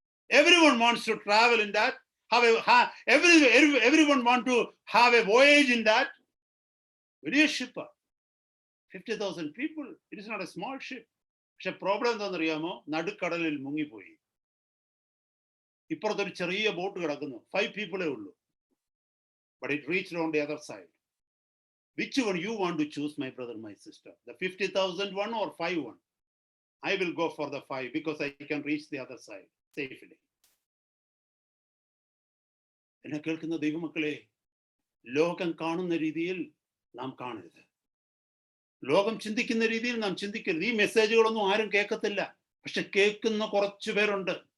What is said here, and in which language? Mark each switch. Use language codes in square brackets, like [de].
[en] Everyone wants to travel in that. Everyone want to have a voyage in that. [ml] വലിയ ship, [en] 50,000 people. It is not a small ship. [ml] പക്ഷെ problem എന്താണെന്നറിയാമോ? നടുക്കടലിൽ മുങ്ങിപ്പോയി. ഇപ്പുറത്തൊരു ചെറിയ boat കിടക്കുന്നു, 5 people ഉള്ളൂ. [en] But it reached on the other side. Which one you want to choose, my brother, my sister? The 50,000 one or 5 one? I will go for the 5 because I can reach the other side safely. [ml] എന്നെ കേൾക്കുന്ന ദൈവമക്കളെ, ലോകം കാണുന്ന രീതിയിൽ നാം കാണരുത്. ലോകം ചിന്തിക്കുന്ന രീതിയിൽ നാം ചിന്തിക്കരുത്. ഈ മെസ്സേജുകളൊന്നും ആരും കേൾക്കത്തില്ല, പക്ഷെ കേൾക്കുന്ന കുറച്ചു പേരുണ്ട്.